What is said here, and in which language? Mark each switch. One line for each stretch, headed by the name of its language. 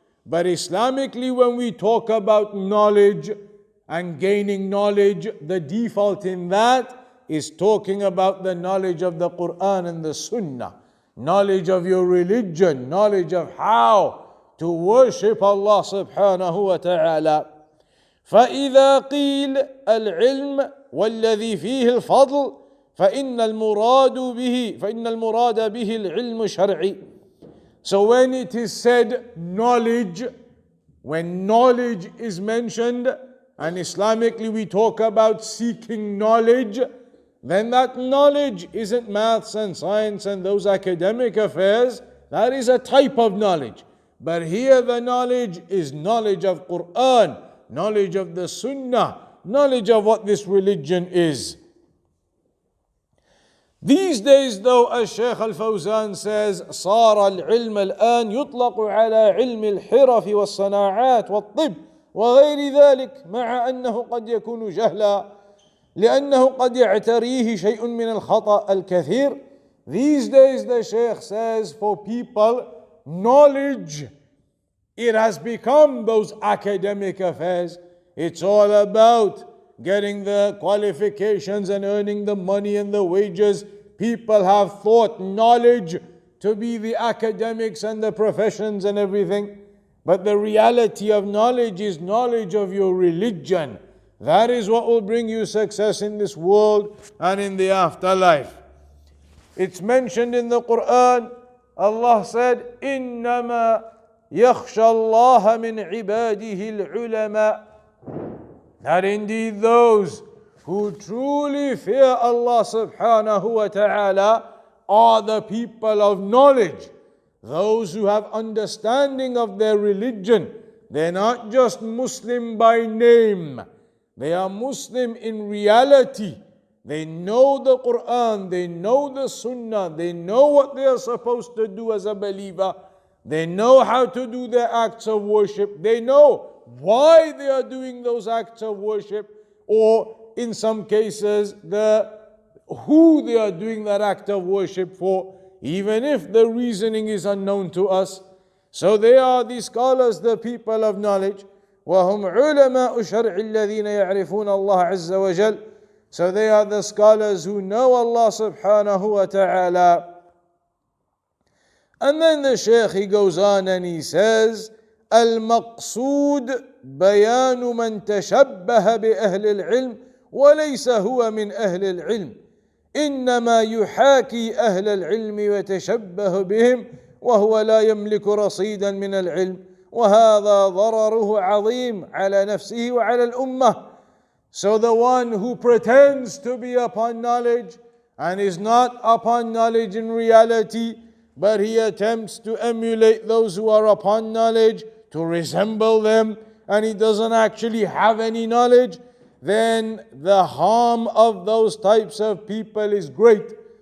English: But Islamically, when we talk about knowledge and gaining knowledge, the default in that is talking about the knowledge of the Quran and the Sunnah, knowledge of your religion, knowledge of how to worship Allah subhanahu wa ta'ala.
Arabic: فإذا قيل العلم والذي فيه الفضل فإن المراد به العلم الشرعي.
English: So when it is said knowledge, when knowledge is mentioned, and Islamically we talk about seeking knowledge, then that knowledge isn't maths and science and those academic affairs. That is a type of knowledge. But here the knowledge is knowledge of Quran, knowledge of the Sunnah, knowledge of what this religion is. These days though, as Shaykh al-Fawzan says,
Arabic: صار العلم الآن يطلق على علم الحرف والصناعات والطب وغير ذلك مع أنه قد يكون جهلا لأنه قد يعتريه شيء من الخطأ الكثير.
English: These days the Shaykh says, for people, knowledge, it has become those academic affairs. It's all about getting the qualifications and earning the money and the wages. People have thought knowledge to be the academics and the professions and everything. But the reality of knowledge is knowledge of your religion. That is what will bring you success in this world and in the afterlife. It's mentioned in the Quran. Allah said,
Arabic: إِنَّمَا يَخْشَى اللَّهَ مِنْ عِبَادِهِ الْعُلَمَاء.
English: That indeed those who truly fear Allah subhanahu wa ta'ala are the people of knowledge. Those who have understanding of their religion. They're not just Muslim by name. They are Muslim in reality. They know the Quran, they know the Sunnah, they know what they are supposed to do as a believer. They know how to do their acts of worship. They know why they are doing those acts of worship, or in some cases, who they are doing that act of worship for, even if the reasoning is unknown to us. So they are the scholars, the people of knowledge.
Arabic: وهم علماء الشرع الذين يعرفون الله عز وجل.
English: So they are the scholars who know Allah subhanahu wa ta'ala. And then the Shaykh, he goes on and he says,
Arabic: المقصود بيان من تشبه بأهل العلم وليس هو من أهل العلم إنما يحاكي أهل العلم ويتشبه بهم وهو لا يملك رصيدا من العلم وهذا ضرره عظيم على نفسه وعلى الأمة.
English: So the one who pretends to be upon knowledge and is not upon knowledge in reality, but he attempts to emulate those who are upon knowledge, to resemble them, and he doesn't actually have any knowledge, then the harm of those types of people is great.